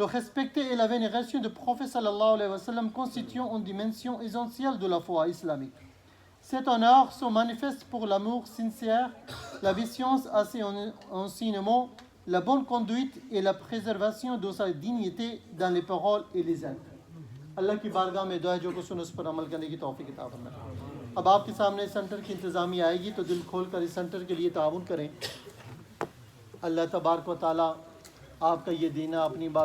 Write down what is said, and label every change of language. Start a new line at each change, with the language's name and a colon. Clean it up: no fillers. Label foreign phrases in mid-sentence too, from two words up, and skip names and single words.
French: Le respect et la vénération du prophète
Arabic: صلى الله عليه وسلم
French: constituent une dimension essentielle de la foi islamique. Cet honneur se manifeste pour l'amour sincère, l'obéissance à ses enseignements, la bonne conduite et la préservation de sa dignité dans les paroles et les actes.
Urdu: اللہ کی بارگاہ میں دعا ہے جو کچھ اس پر عمل کرنے کی توفیق عطا فرمائے۔ اب آپ کے سامنے سینٹر کی انتظامیہ آئے گی تو دل کھول کر اس سینٹر کے لیے تعاون کریں۔ اللہ تبارک و تعالیٰ آپ کا یہ دینہ اپنی بات